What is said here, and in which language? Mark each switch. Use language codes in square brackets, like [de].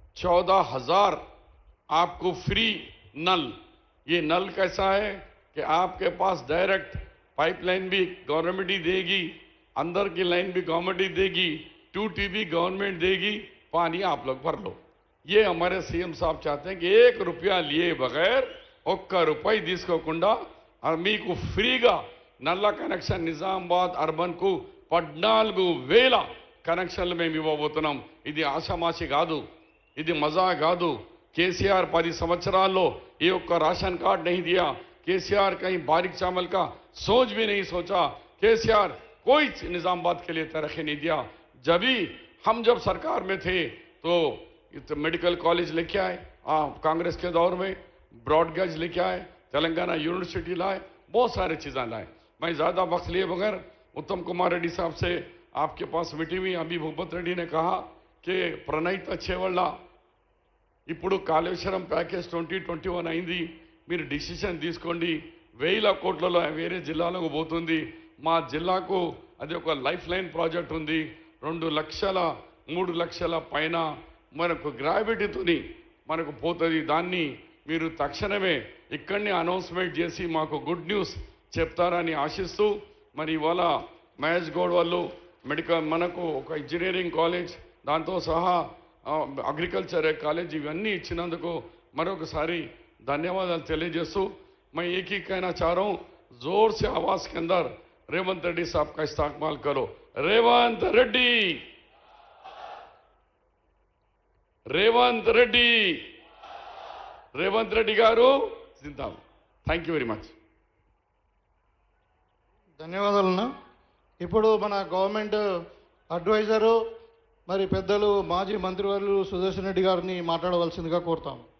[hi] 14,000 आपको फ्री नल। ये नल कैसा है कि आपके पास डायरेक्ट पाइपलाइन भी गवर्नमेंट ही देगी, अंदर की लाइन भी गवर्नमेंट ही देगी, टूटी भी गवर्नमेंट देगी, पानी आप लोग भर लो। ये हमारे सीएम साहब चाहते हैं कि 1 रुपया लिए बगैर [te] 1 రూపాయి తీసుకోకుండా మీకు ఫ్రీగా నల్ల కనెక్షన్ నిజామాబాద్ అర్బన్ కు 14,000 కనెక్షన్లు మేము ఇవ్వబోతున్నాం। ఇది ఆషామాషి కాదు, ఇది మజా కాదు। [hi] केसीआर 10 [te] సంవత్సరాల్లో [hi] ये राशन कार्ड नहीं दिया। केसीआर कहीं बारीक चावल का सोच भी नहीं सोचा। केसीआर कोई निजामाबाद के लिए तरक्की नहीं दिया। जब सरकार में थे तो मेडिकल कॉलेज लेके आए, कांग्रेस के दौर में ब्रॉडगेज लेके आए, तेलंगाना यूनिवर्सिटी लाए, बहुत सारे चीज़ें लाए। मैं ज़्यादा वक्त लिए बगैर उत्तम कुमार रेड्डी साहब से आपके पास मीटिंग हुई। अभी भूपत रेड्डी ने कहा कि प्रणीत छेवल्ला [te] ఇప్పుడు కాళేశ్వరం ప్యాకేజ్ 2021 అయింది, మీరు డిసిషన్ తీసుకోండి। 1,000 కోట్లలో వేరే జిల్లాలకు పోతుంది, మా జిల్లాకు అది ఒక లైఫ్ లైన్ ప్రాజెక్ట్ ఉంది। 2 లక్షల 3 లక్షల పైన మనకు గ్రావిటీతోని మనకు పోతుంది। దాన్ని మీరు తక్షణమే ఇక్కడనే అనౌన్స్మెంట్ చేసి మాకు గుడ్ న్యూస్ చెప్తారని ఆశిస్తూ, మరి ఇవాళ మహేష్ గౌడ్ వాళ్ళు మెడికల్ మనకు ఒక ఇంజనీరింగ్ కాలేజ్ దాంతో సహా अग्रिकल्चर कॉलेज इवన్నీ ఇచ్చినందుకు మరొకసారి ధన్యవాదాలు తెలియజేస్తూ [hi] मैं एक ही कहना चाह रहा हूं, जोर से आवाज के अंदर रेवंत रेड्डी साहब का इस्तेमाल करो। रेवंत रेड्डी, रेवंत रेड्डी, रेवंत रेड्डी गारू जिंदाबाद। [en] Thank you very much. [te] ధన్యవాదాలన్నా। ఇప్పుడు మన గవర్నమెంట్ అడ్వైజరు మరి పెద్దలు మాజీ మంత్రివర్యులు సుదర్శన్ రెడ్డి గారిని మాట్లాడవలసిందిగా కోరుతాం।